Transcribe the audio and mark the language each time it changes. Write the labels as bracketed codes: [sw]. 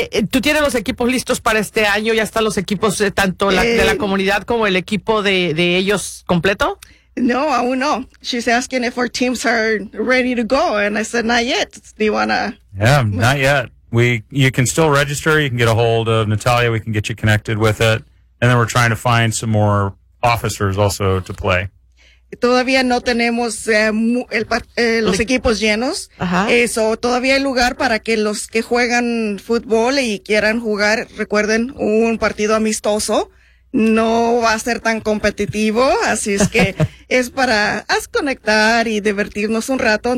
[es] ¿Tú tienes los equipos listos para este año? ¿Ya están los equipos tanto de la comunidad como el equipo de ellos completo? No, aún no. [en] She's asking if our teams are ready to go, and I said, not yet. Do you wanna? Yeah, not yet. You can still register. You can get a hold of Natalia. We can get you connected with it. And then we're trying to find some more officers also to play. [es] Todavía no tenemos los equipos llenos. Eso, todavía hay lugar para que los que juegan fútbol y quieran jugar, recuerden, un partido amistoso. No va a ser tan competitivo, así es que es para conectar y divertirnos un rato.